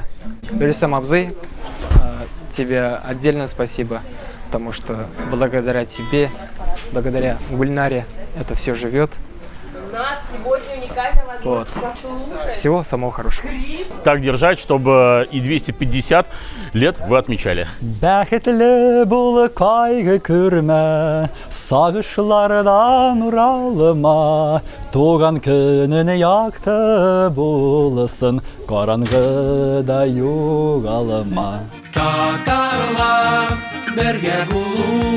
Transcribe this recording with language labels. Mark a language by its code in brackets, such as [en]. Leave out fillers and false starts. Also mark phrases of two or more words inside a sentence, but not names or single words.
[ru] Рустам Абзый, тебе отдельное спасибо, потому что благодаря тебе, благодаря Гульнаре это все живет. Вот. Всего самого хорошего. Так держать, чтобы и 250 лет вы отмечали. [tt] Бәхетле бол кайгы күрмә, сагышлардан уралма, туган көнең якты булсын, караңгыда югалма. Татарлар бергә булу